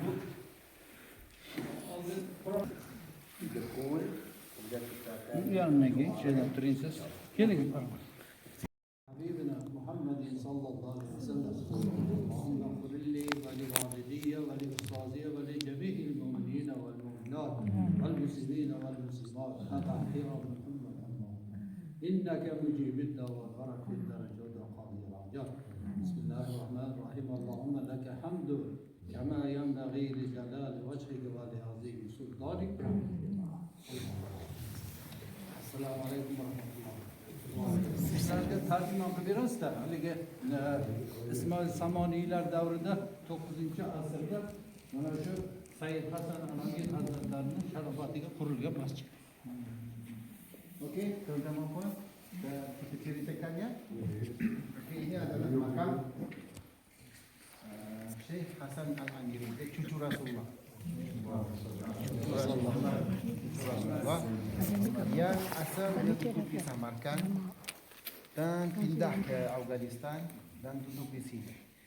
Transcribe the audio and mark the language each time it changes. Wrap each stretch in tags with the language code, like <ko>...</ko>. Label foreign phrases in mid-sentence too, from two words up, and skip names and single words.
<ar>حبيبنا محمد صلى الله عليه وسلم اللهم اغفر لي ولوالدي ولأستاذي ولجميع المؤمنين والمؤمنات والمسلمين والمسلمات الأحياء منهم والأموات إنك مجيب الدعوات ورب الدرجات وقاضي الحاجات. بسم الله الرحمن الرحيم. اللهم لك حمد كما ينبغي لجلال وجهك ولعظيم سلطانك. السلام عليكم ورحمة الله.</ar> <tr>Sizlerce tercüman biraz da haligi İsmail Samaniler davrida 9.</tr> <uz>asrda mana shu Said Hasan Al-Amir Hazretlarining sharofatiga qurilgan masjid.</uz> <ms>Okey, tuan-tuan puan, kita ceritakan ya. Okey, ini adalah makam Syekh Hasan Al-Amiri, dia cucu Rasulullah. Rasulullah yang asalnya duduk di Samarkand dan pindah ke Afghanistan dan duduk di sini.</ms>